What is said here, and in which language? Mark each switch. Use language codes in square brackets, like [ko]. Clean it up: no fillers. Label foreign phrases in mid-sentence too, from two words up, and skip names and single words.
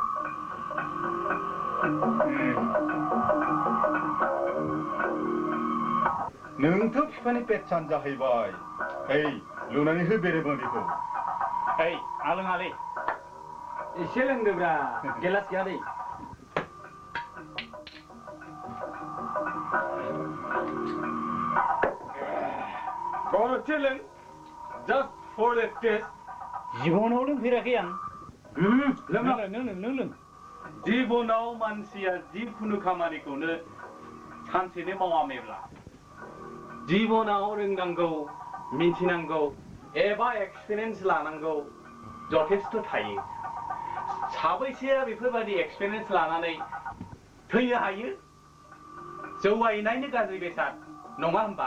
[brx] नोंथ' बिफानि पेटसान जाहैबाय ओइ लुनानै हो बेरेबोंदिखौ ओइ आं लोङालै एसे लोंदोब्रा गेलास गैया दै गरदसे लों [en] just for the taste [brx] जिबनाव लोंफेराखै आं नों लों जिबनाव मानसिया जिखुनु खामानिखौनो सानसेनो मावामेब्ला जिबनाव रोंनांगौ मिथिनांगौ एबा एक्सपिरियेन्स लानांगौ जथेस्थ थायो साबैसेया बेफोरबायदि एक्सपिरियेन्स लानानै थैनो हायो जौवायनायनो गाज्रि बेसाद नङा होमबा